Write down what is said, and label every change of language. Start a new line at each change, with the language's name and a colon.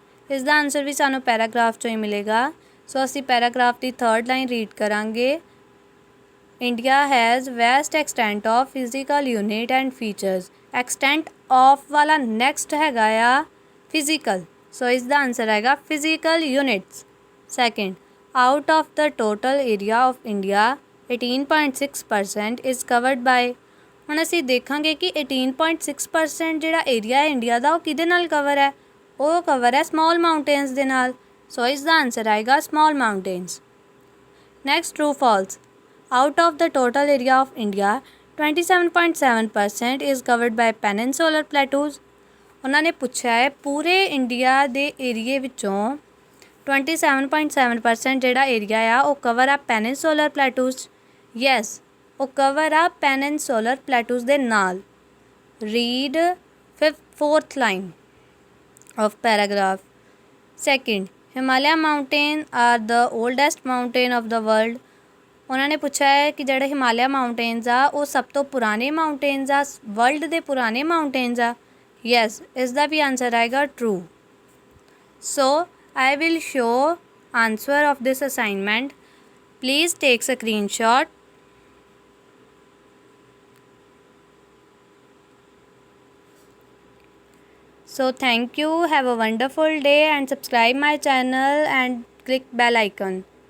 Punjabi: ਇਸ ਦਾ ਆਨਸਰ ਵੀ ਸਾਨੂੰ ਪੈਰਾਗ੍ਰਾਫ 'ਚੋਂ ਹੀ ਮਿਲੇਗਾ. ਸੋ ਅਸੀਂ ਪੈਰਾਗ੍ਰਾਫ ਦੀ ਥਰਡ ਲਾਈਨ ਰੀਡ ਕਰਾਂਗੇ.
English: India has vast extent of physical unit and features. Extent of
Punjabi: ਵਾਲਾ
English: next
Punjabi: ਹੈਗਾ ਆ
English: physical.
Punjabi: ਸੋ ਇਸ ਦਾ ਆਨਸਰ ਆਏਗਾ physical units.
English: Second, out of the total area of India, 18.6% is covered by.
Punjabi: ਹੁਣ ਅਸੀਂ ਦੇਖਾਂਗੇ ਕਿ 18.6% ਜਿਹੜਾ ਏਰੀਆ ਹੈ ਇੰਡੀਆ ਦਾ ਉਹ ਕਿਹਦੇ ਨਾਲ ਕਵਰ ਹੈ. ਉਹ ਕਵਰ ਹੈ ਸਮੌਲ ਮਾਊਂਟੇਨਸ ਦੇ ਨਾਲ. ਸੋ ਇਸ ਦਾ ਆਨਸਰ ਆਏਗਾ small mountains. Next true false.
English: Out of the total area of India, 27.7% is covered by peninsular plateaus.
Punjabi: ਉਹਨਾਂ ਨੇ ਪੁੱਛਿਆ ਹੈ ਪੂਰੇ ਇੰਡੀਆ ਦੇ ਏਰੀਏ ਵਿੱਚੋਂ 27.7% ਜਿਹੜਾ ਏਰੀਆ ਆ ਉਹ ਕਵਰ ਆ ਪੈਨਿਨਸੂਲਰ ਪਲੇਟੂਸ. ਯੈਸ, ਉਹ ਕਵਰ ਆ ਪੈਨਿਨਸੂਲਰ ਪਲੇਟੂਸ ਦੇ ਨਾਲ.
English: Read fourth line of paragraph. Second, Himalaya mountain are the oldest mountain of the world.
Punjabi: ਉਹਨਾਂ ਨੇ ਪੁੱਛਿਆ ਹੈ ਕਿ ਜਿਹੜੇ ਹਿਮਾਲਿਆ ਮਾਊਂਟੇਨਸ ਆ ਉਹ ਸਭ ਤੋਂ ਪੁਰਾਣੇ ਮਾਊਂਟੇਨਸ ਆ, ਵਰਲਡ ਦੇ ਪੁਰਾਣੇ ਮਾਊਂਟੇਨਸ ਆ. ਯੈਸ, ਇਸ ਦਾ ਵੀ ਆਨਸਰ ਆਏਗਾ true.
English: So I will show answer of this assignment. Please take screenshot. So thank you. Have a wonderful day and subscribe my channel and click bell icon.